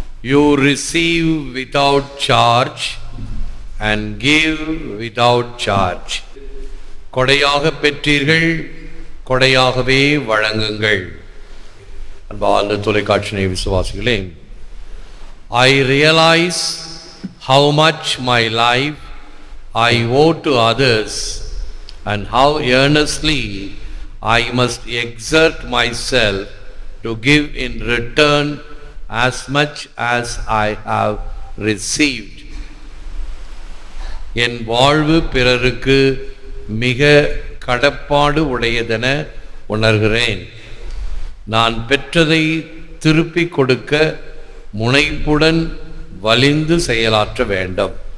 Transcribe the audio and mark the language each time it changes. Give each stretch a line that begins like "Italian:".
English: You receive without charge and give without charge.
Tamil: கொடையாக பெற்றீர்கள், கொடையாகவே வழங்குங்கள். அன்பார்ந்த தொலைக்காட்சி விசுவாசிகளே,
English: I realize how much my life I owe to others and how earnestly I must exert myself to give in return as much as I have received.
Tamil: என் வாழ்வு பிறருக்கு மிக கடப்பாடு உடையதென உணர்கிறேன். நான் பெற்றதை திருப்பிக் கொடுக்க முனைப்புடன் வலிந்து செயலாற்ற வேண்டும்.